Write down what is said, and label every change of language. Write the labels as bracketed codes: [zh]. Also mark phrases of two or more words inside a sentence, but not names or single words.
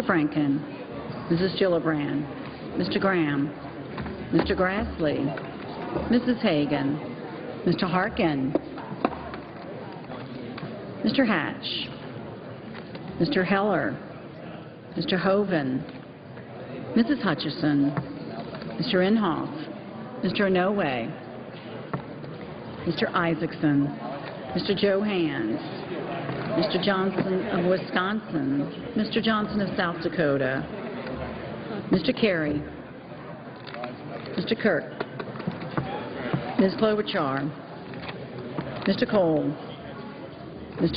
[en] Franken, Mrs. Gillibrand, Mr. Graham, Mr. Grassley, Mrs. Hagan, Mr. Harkin, Mr. Hatch, Mr. Heller, Mr. Hoven, Mrs. Hutchison, Mr. Inhofe, Mr. Inouye, Mr. Isaacson, Mr. Johans, Mr. Johnson of Wisconsin, Mr. Johnson of South Dakota, Mr. Carey, Mr. Kirk, Ms. Klobuchar, Mr. Cole, Mr.